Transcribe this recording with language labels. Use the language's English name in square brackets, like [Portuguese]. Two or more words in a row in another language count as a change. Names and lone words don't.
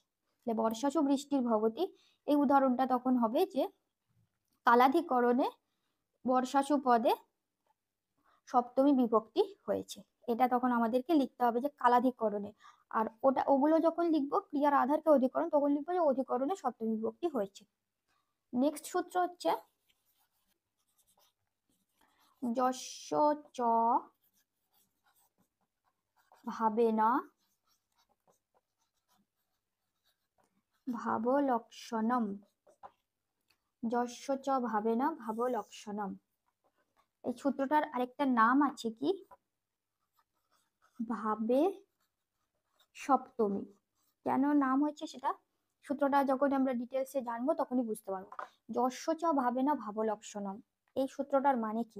[Bangla] তাহলে [Sanskrit] বর্ষাশু বৃষ্টির ভবতি, [Bangla] এই উদাহরণটা তখন হবে যে কালাধিকরণে বর্ষাশু পদে সপ্তমী বিভক্তি হয়েছে। এটা তখন আমাদেরকে লিখতে হবে যে কালাধিকরণে, আর ওগুলো যখন লিখবো ক্রিয়ার আধারকে অধিকরণ, তখন লিখবো যে অধিকরণে সপ্তমী বিভক্তি হয়েছে। নেক্সট সূত্র হচ্ছে [Sanskrit] যস্য চ ভাবেনা ভাবলক্ষণম, যস্য চ ভাবেনা ভাবলক্ষণম। [Bangla] এই সূত্রটার আরেকটা নাম আছে কি ভাবে সপ্তমী। কেন নাম হচ্ছে সেটা সূত্রটা যখন আমরা ডিটেলসে জানবো তখনই বুঝতে পারবো। [Sanskrit] যস্য চ ভাবেনা ভাবলক্ষণম, [Bangla] এই সূত্রটার মানে কি?